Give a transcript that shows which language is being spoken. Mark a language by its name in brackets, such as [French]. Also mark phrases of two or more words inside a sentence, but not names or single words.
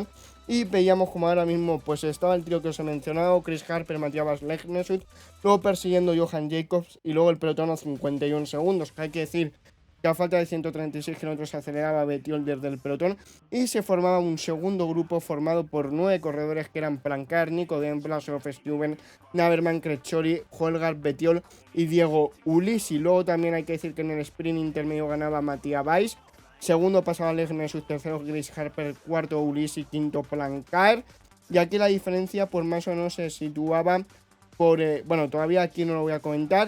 [Spanish] Y veíamos como ahora mismo pues estaba el trío que os he mencionado: Chris Harper, Matías Legnesud, luego persiguiendo Johan Jacobs, y luego el pelotón a 51 segundos. Hay que decir que a falta de 136 kilómetros se aceleraba Bettiol desde el pelotón, y se formaba un segundo grupo formado por 9 corredores, que eran Prankar, Nico Denz, Blasov, Stuyven, Naverman, Crechori, Holgar, Bettiol y Diego Ulissi. Luego también hay que decir que en el sprint intermedio ganaba Matías Weiss, segundo pasaba Legnesud, tercero Chris Harper, cuarto Ulissi, quinto Prankar. Y aquí la diferencia pues más o menos se situaba por, bueno, todavía aquí no lo voy a comentar.